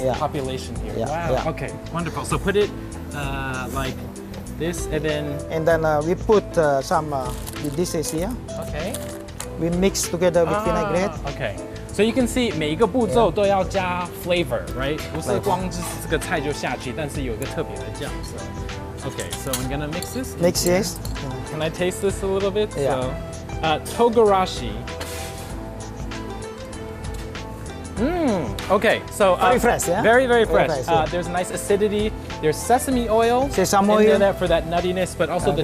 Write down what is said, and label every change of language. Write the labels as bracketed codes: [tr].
[en] Yeah. population here. Yeah, Wow. yeah. Okay, wonderful. So put it like this, and then And then we put some dishes here. okay. We mix together with vinaigrette. Okay. So you can see 每一个步骤都要加 flavor, right? [zh] 不是光就是这个菜就下去，但是有一个特别的酱。 [en] So, okay. So I'm gonna mix this. Mix this. Can I taste this a little bit? Yeah. So, togarashi. Okay, so Very fresh, yeah? Very, very Very fresh. fresh, yeah. There's a nice acidity. There's sesame oil. Sesame in there oil. that for that nuttiness, but also the